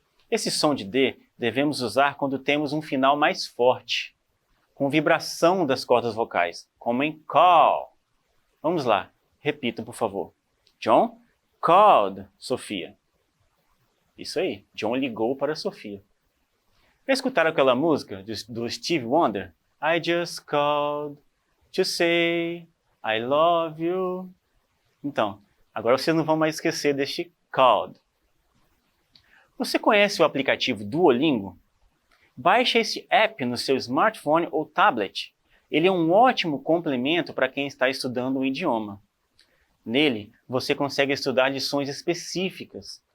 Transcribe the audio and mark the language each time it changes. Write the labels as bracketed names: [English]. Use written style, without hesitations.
[Portuguese] Esse som de D devemos usar quando temos um final mais forte, com vibração das cordas vocais, como em call. Vamos lá, repitam, por favor. [English] John called Sofia. [Portuguese] Isso aí, John ligou para Sofia. Já escutaram aquela música do Stevie Wonder? [English] I just called to say I love you. [Portuguese] Então, agora vocês não vão mais esquecer deste called. Você conhece o aplicativo Duolingo? Baixe esse app no seu smartphone ou tablet. Ele é um ótimo complemento para quem está estudando um idioma. Nele, você consegue estudar lições específicas.